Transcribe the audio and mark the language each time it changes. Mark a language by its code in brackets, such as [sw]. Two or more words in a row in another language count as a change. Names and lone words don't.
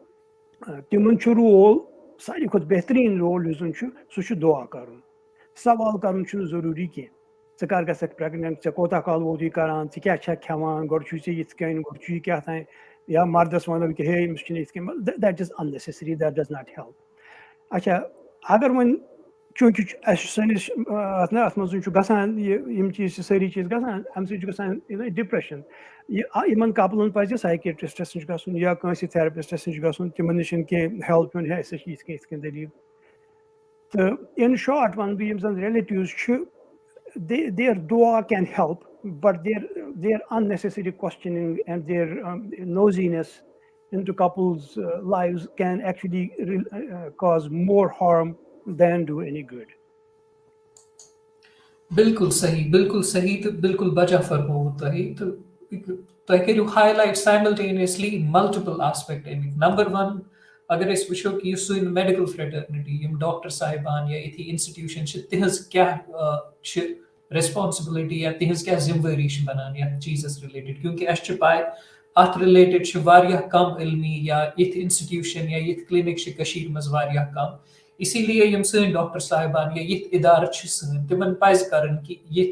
[ks] تِمن چھُ رول ساروی کھۄتہٕ بہتریٖن رول یُس زَن چھُ سُہ چھُ دُعا کَرُن سوال کَرُن چھُنہٕ ضروٗری کینٛہہ ژٕ کر گژھکھ پریگننٹ ژےٚ کوتاہ کال ووتُے کران ژٕ کیاہ چھکھ کھٮ۪وان گۄڈٕ چھُے ژےٚ یِتھ کٔنۍ گۄڈٕ چھُے کیاہ تام یا مردس وَنو کہِ ہے أمِس چھُنہٕ یِتھ کٔنۍ [en] that is unnecessary that does not help [ks] اچھا اگر وۄنۍ چوٗنٛکہِ اَسہِ سٲنِس اَتھ منٛز چھُ گژھان یِم چیٖز چھِ سٲری چیٖز گژھان اَمہِ سۭتۍ چھُ گژھان ڈِپریشن یِمن کپلن پَزِ سایکیٹرسٹس نِش گژھُن یا کٲنٛسہِ تھیرپسٹس نِش گژھُن تِمن نِش کینٛہہ ہیلپ نیُن ہے اَسہِ چھِ یِتھ کٔنۍ دٔلیٖل تہٕ اِن شاٹ وَنہٕ بہٕ یِم زَن رِلیٹِوٕز چھِ [en] their dua can help, but their unnecessary questioning and their nosiness into couples' lives can actually cause more harm than do any good. [ks] بالکل صحیح تہٕ بالکل بجا فرمووُ تۄہہِ تہٕ تۄہہِ کٔرِو [en] highlight simultaneously multiple aspect [ks] امیُک [en] number one [ks] اگر أسۍ وٕچھو کہِ یُس سٲنۍ [en] medical fraternity [ks] یِم ڈاکٹر صاحبان یا یِتھی اِنسٹِٹیوٗشن چھِ تِہنٛز کیاہ چھِ ریسپانسبلٹی یا تِہنٛز کیاہ ذِمہٕ وٲری چھِ بنان یتھ چیٖزس رِلیٹِڈ کیونکہِ اَسہِ چھِ پاے اتھ رِلیٹِڈ چھِ واریاہ کم علمی یا یِتھۍ اِنسٹِٹیوٗشن یا یِتھۍ کلِنِک چھِ کٔشیٖر منٛز واریاہ کم اسی لیے یِم سٲنۍ ڈاکٹر صاحبان یا یِتھۍ اِدارٕ چھِ سٲنۍ تِمن پَزِ کَرٕنۍ کہِ